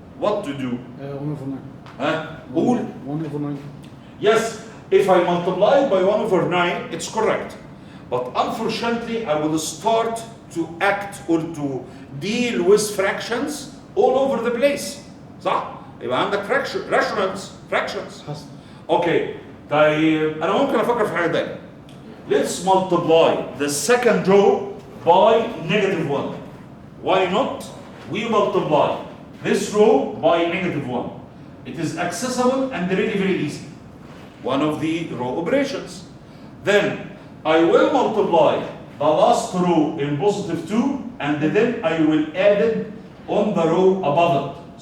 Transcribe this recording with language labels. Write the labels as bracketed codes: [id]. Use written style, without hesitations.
[en] What to do? 1 over 9. All? 1 over 9. Yes, if I multiply by 1 over 9, it's correct. But unfortunately, I will start to act or to deal with fractions all over the place. [ar] صح؟ يبقى عندك fractions. حسن. Okay, طيب أنا ممكن أفكر في حاجة تانية. [en] Let's multiply the second row by negative 1. Why not? We multiply this row by negative 1. It is accessible and really very easy. One of the row operations. Then I will multiply the last row in positive 2 and then I will add it on the row above it.